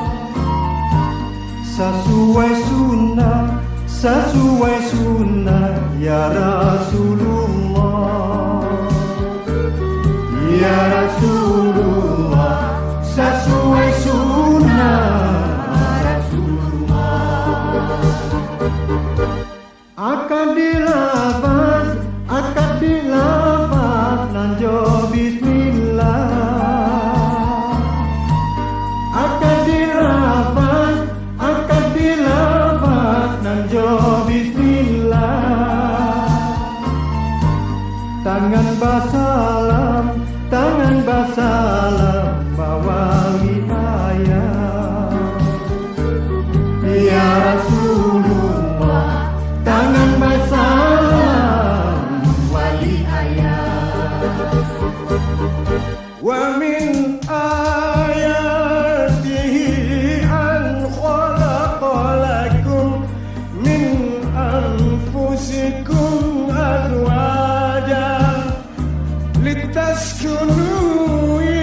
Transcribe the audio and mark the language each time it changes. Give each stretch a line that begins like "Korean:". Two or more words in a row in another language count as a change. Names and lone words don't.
Indonesian: Sesuai sunnah
Arabic: يا رسول الله. يا رسول الله,
Indonesian: sesuai sunnah Rasulullah.
Minangkabau: Akad dilafaz nanjo bismillah. Akad dilafaz nanjo bismillah. Tangan basalam bawa wilayah.
Arabic: يا رسول الله,
Minangkabau: tangan basalam wali ayah.
Arabic: وَمِنْ آيَاتِهِ أَنْ خَلَقَ لَكُمْ مِنْ أَنْفُسِكُمْ أَزْوَاجًا لِتَسْكُنُوا